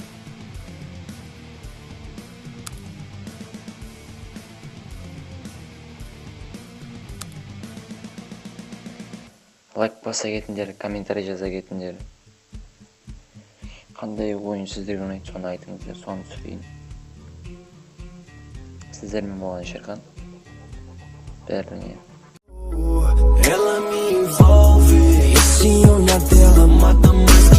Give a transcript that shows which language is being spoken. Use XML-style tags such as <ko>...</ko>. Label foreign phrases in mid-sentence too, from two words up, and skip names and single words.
<kk>Лайк баса кетіңдер, комментарий жаза кетіңдер. Қандай ойын сіздерге ұнайды, соны айтыңыздар, соны түсірейін. Сіздермен болған Шерхан. Бәріне.</kk> <pt>Ela me envolve, esse eu na dela mata</pt>